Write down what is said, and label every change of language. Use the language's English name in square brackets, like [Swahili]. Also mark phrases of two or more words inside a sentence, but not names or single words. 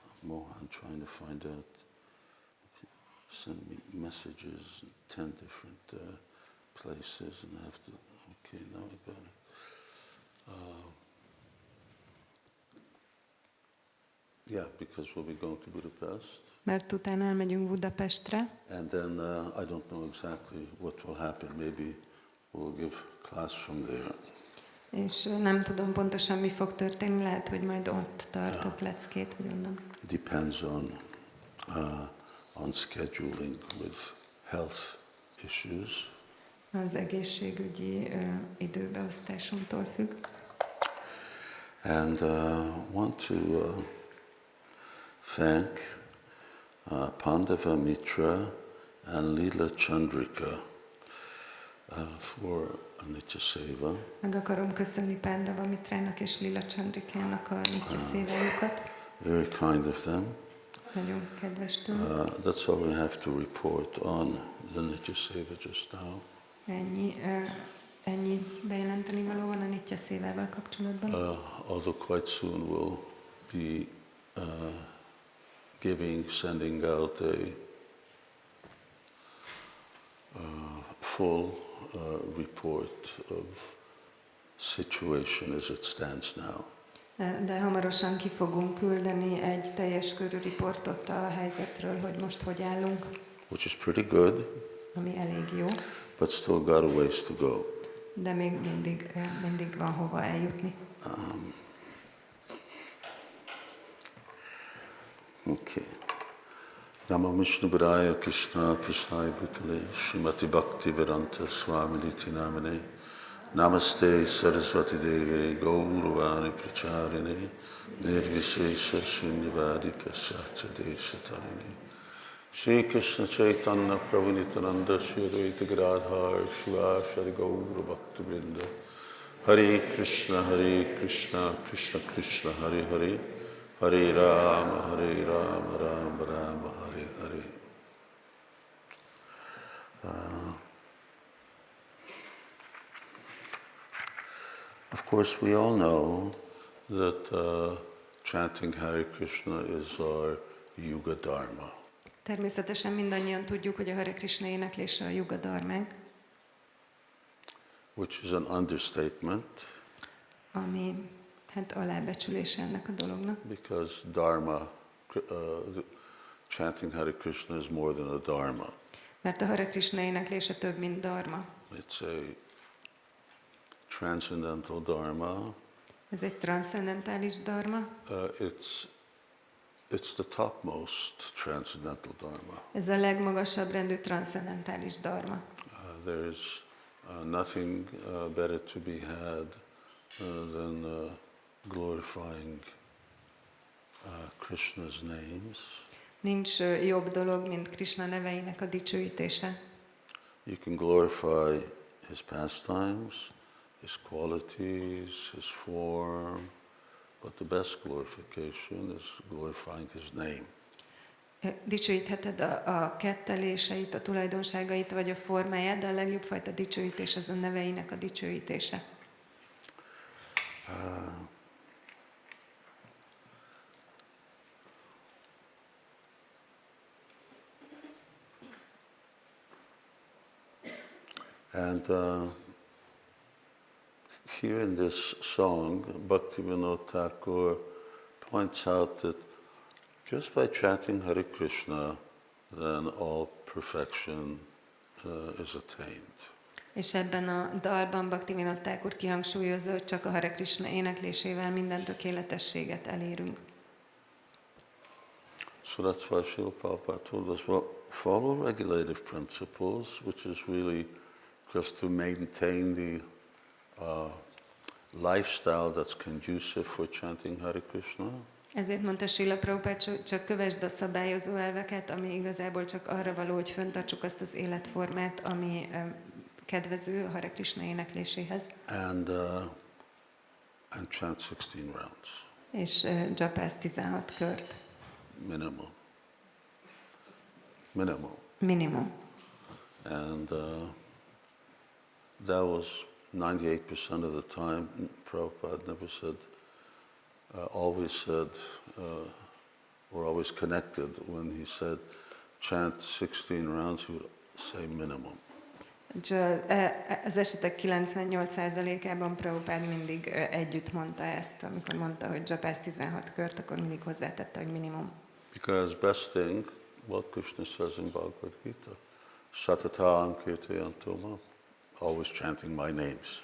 [English] Mohan trying to find out. Send me messages in 10 different places, and I have to. Okay, now I got it. Yeah, because we'll be going to Budapest. [Hungarian] Mert utána elmegyünk Budapestre. [English] And then I don't know exactly what will happen. Maybe we'll give class from there. [Hungarian] És nem tudom pontosan, mi fog történni. Lehet, hogy majd ott tartok leckét, vagy onnan. [English] Depends on scheduling with health issues. [Hungarian] Az egészségügyi időbeosztásunktól függ. [English] And want to thank Pandava Mitra and Leela Chandrika for a Nitya Seva. [Hungarian] Meg akarom köszönni Pandava Mitrának és Leela Chandrikának a Nitya Szévájukat. [English] Very kind of them. [Hungarian] Nagyon kedves tőlük. [English] That's all we have to report on the Nitya Seva just now. [Hungarian] Ennyi bejelenteni való van a Nitya Szévával kapcsolatban. [English] Although quite soon we'll be sending out a full report of situation as it stands now. [Hungarian] De hamarosan ki fogunk küldeni egy teljes körű riportot a helyzetről, hogy most hogy állunk. [English] Which is pretty good. [Hungarian] Ami elég jó. [English] But still got a ways to go. [Hungarian] De még mindig van hova eljutni. [English] Okay. [Sanskrit] नाम-माहात्म्य कृष्ण कृष्णाय भूतले श्रीमति भक्तिवेदान्त स्वामी निति नमने नमस्ते सरस्वती देवे गौरवाणी प्रचारिणे निर्विशेष शून्यवादि पाश्चात्य देश तारिणि श्री कृष्ण चैतन्य प्रभु नित्यानन्द श्री अद्वैत गदाधर शिवासरि गौर भक्त वृन्द हरे कृष्ण कृष्ण कृष्ण हरे हरे हरे राम राम राम हरे हरे. [English] Of course, we all know that chanting Hare Krishna is our [Sanskrit] युग धर्म. [Hungarian] Természetesen mindannyian tudjuk, hogy a Hare Krishna éneklése a Yuga Dharmánk. [English] Which is an understatement. [Hungarian] Ami hát alábecsülése ennek a dolognak. [English] Because Dharma, chanting Hare Krishna is more than a Dharma. [Hungarian] Mert a Hare Krishna éneklése több, mint dharma. [English] It's a transcendental Dharma. [Hungarian] Ez egy transzcendentális dharma. [English] It's the topmost transcendental Dharma. [Hungarian] Ez a legmagasabb rendű transzcendentális dharma. [English] There is nothing better to be had than glorifying Krishna's names. [Hungarian] Nincs jobb dolog, mint Krishna neveinek a dicsőítése. [English] You can glorify his pastimes, his qualities, his form, but the best glorification is glorifying his name. [Hungarian] Dicsőítheted a ketteléseit, a tulajdonságait vagy a formáját, de a legjobb fajta dicsőítés az a neveinek a dicsőítése. [English] And here in this song, Bhaktivinoda Thakur points out that just by chanting Hare Krishna, then all perfection is attained. [Hungarian] És ebben a dalban Bhaktivinoda Thakur kihangsúlyozza, hogy csak a Hare Krishna éneklésével minden tökéletességet elérünk. [English] So that's why Srila Prabhupada told us, well, follow regulative principles, which is really just to maintain the lifestyle that's conducive for chanting Hare Krishna. [Hungarian] Ezért mondta Srila Prabhupada, csak kövesd a szabályozó elveket, ami igazából csak arra való, hogy fenntartsuk azt az életformát, ami kedvező a Hare Krishna énekléséhez. [English] And chant 16 rounds. [Hungarian] És dzsapáz 16 kört. [English] Minimum. And that was 98% of the time. Prabhupada never said, always said, were always connected. When he said chant 16 rounds, he would say minimum. [Hungarian] Az esetek 98%-ában Prabhupád mindig együtt mondta ezt, amikor mondta, hogy dzsapász 16 kört, akkor mindig hozzátette, hogy minimum. [English] Because best thing, what Krishna says in Bhagavad Gita, [Sanskrit] सततम् कीर्तयन्तोमा, [English] always chanting my names.